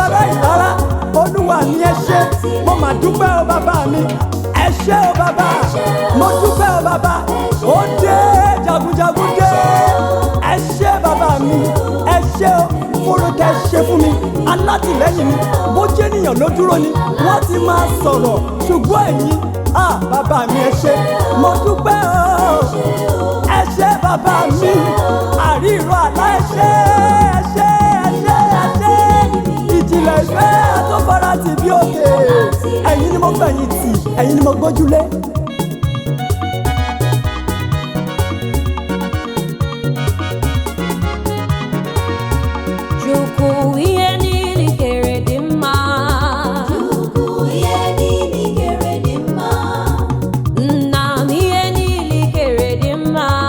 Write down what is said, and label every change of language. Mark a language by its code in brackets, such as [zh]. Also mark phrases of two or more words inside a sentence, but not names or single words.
[yo] gbára ìlara, olúwa mi ẹ ṣé, mo mà dúpẹ́ o bàbá mi, ẹ ṣé o bàbá, mo dúpẹ́ o bàbá, ó dé jagunjagun dé, ẹ ṣé bàbá mi, ẹ ṣé o, fúru tẹ ṣe fún mi, alátìlẹ́yìn mi, bó jẹ́ ènìyàn ló dúró ni wọ́n ti máa sọ̀rọ̀, ṣùgbọ́n ẹ̀yin, bàbá mi ẹ ṣé, mo dúpẹ́ o, ẹ ṣé bàbá mi, àríro àlá ẹ ṣé, ẹ ṣé, ẹ ṣé, ẹ ṣé, ìjìnlẹ̀ ìfẹ́ tó fara tì bí òkè, ẹ̀yin ni mo fẹ̀yìn tì, ẹ̀yin ni mo gbójúlé. [ig] Chukwu ihe niile i kere dị mma. Nna m ihe niile i kere dị mma.